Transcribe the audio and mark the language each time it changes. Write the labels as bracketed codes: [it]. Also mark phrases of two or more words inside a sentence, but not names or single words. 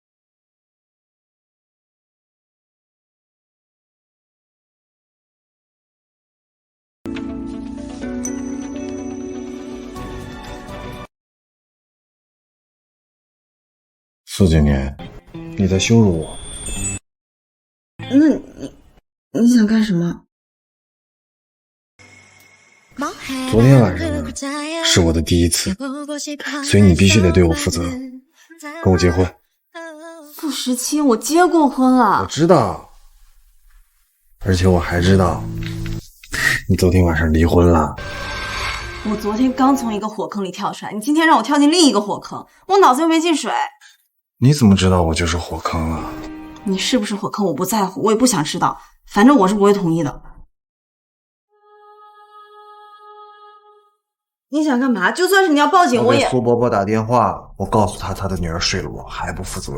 [zh] 4、9 年，你在羞辱我。那你想幹什麼？昨天晚上呢，是我的第一次，所以你必須得對我負責，跟我結婚。傅時清，我結過婚了。我知道，而且我還知道，你昨天晚上離婚了。我昨天剛從一個火坑裡跳出來，你今天讓我跳進另一個火坑，我腦子又沒進水。你怎麼知道我就是火坑啊？你是不是火坑我不在乎，我也不想知道，反正我是不會同意的。你想幹嘛？就算是你要報警，我也…… 給蘇伯伯打電話，我告訴他的女兒睡了我，還不負責。